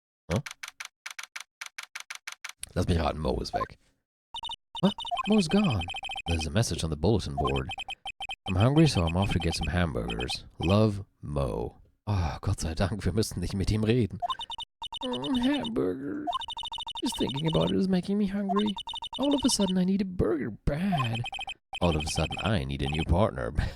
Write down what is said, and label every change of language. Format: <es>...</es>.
<de>Hm? Lass mich raten, Mo ist weg.</de> <en>What? Mo's gone. There's a message on the bulletin board. I'm hungry, so I'm off to get some hamburgers. Love, Mo.</en> <de>Oh, Gott sei Dank, wir müssen nicht mit ihm reden.</de> <en>Hamburger. Just thinking about it is making me hungry. All of a sudden I need a burger bad. All of a sudden I need a new partner.</en>